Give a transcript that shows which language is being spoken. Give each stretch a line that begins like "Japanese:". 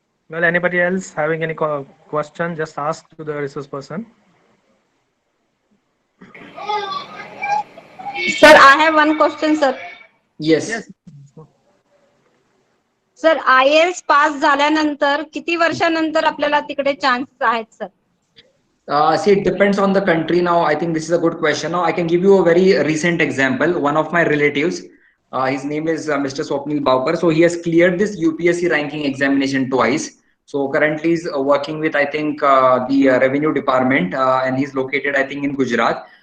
English: Well, anybody else having any question, just ask to the resource person. Sir, I have one question, sir. Yes. Yes.
Marathi: Sir IAS pass झाल्यानंतर किती वर्षानंतर आपल्याला तिकडे chance आहेत sir?
English: See, it depends on the country. Now, I think this is a good question. Now, I can give you a very recent example. One of my relatives, his name is Mr. Swapnil Baukar. So he has cleared this UPSC ranking examination twice. So currently he's working with, I think, the revenue department, and he's located, I think, in Gujarat.